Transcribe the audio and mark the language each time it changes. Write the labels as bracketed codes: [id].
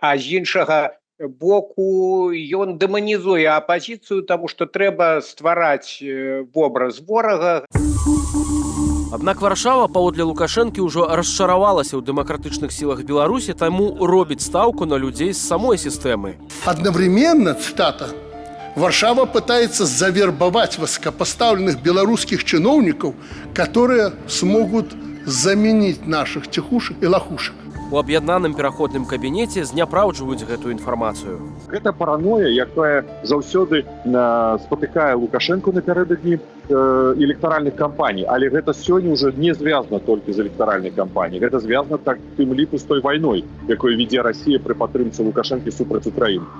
[be] А з іншага боку ён дэманізуе апазіцыю, таму што трэба ствараць вобраз ворага. Аднак Варшава, паводле Лукашэнкі, ўжо расчаравалася ў дэмакратычных сілах Беларусі, таму робіць стаўку на людзей з самой сістэмы. [ru] Одновременно, цитата, Варшава пытается завербовать высокопоставленных белорусских чиновников, которые смогут заменить наших тихушек и лохушек. [be] У аб'яднаным пераходным кабінеце зняпраўджваюць гэтую інфармацыю. Гэта параноя, якая заўсёды спатыкае Лукашенко напярэдадні электаральных кампаній, але гэта сёння ўжо не звязана толькі з электаральнай кампаніяй. Гэта звязана так тым ліку з той вайной, якой вядзе Расія пры падтрымцы Лукашэнкі супраць Украіны.